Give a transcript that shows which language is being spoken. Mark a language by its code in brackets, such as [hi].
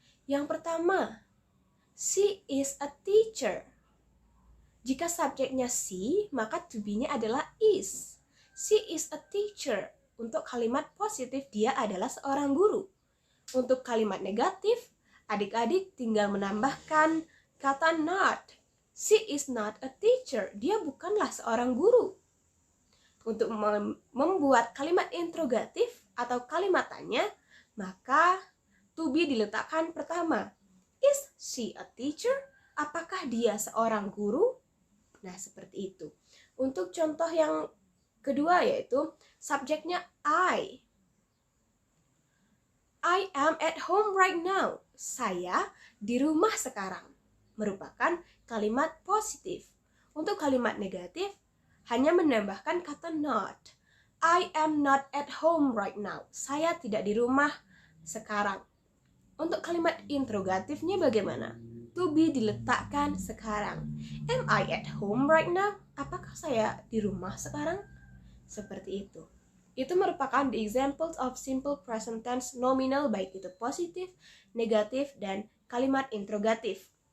[id] Yang pertama, [en] she is a teacher. [id] Jika subjeknya she, maka to be-nya adalah is. [en] She is a teacher. [id] Untuk kalimat positif, dia adalah seorang guru. Untuk kalimat negatif, adik-adik tinggal menambahkan kata not. [en] She is not a teacher. [id] Dia bukanlah seorang guru. Untuk membuat kalimat interrogatif atau kalimat tanya, maka to be diletakkan pertama. [en] Is she a teacher? [id] Apakah dia seorang guru? Nah, seperti itu. Untuk contoh yang kedua yaitu subjeknya I. [en] I am at home right now. [id] Saya di rumah sekarang. Merupakan kalimat positif. Untuk kalimat negatif, hanya menambahkan kata not. [en] I am not at home right now. [id] Saya tidak di rumah sekarang. Untuk kalimat interrogatifnya bagaimana? To be diletakkan sekarang. [en] Am I at home right now? [id] Apakah saya di rumah sekarang? Seperti itu. Itu merupakan [en] the examples of simple present tense nominal, [id] baik itu positif, negatif, dan kalimat interrogatif.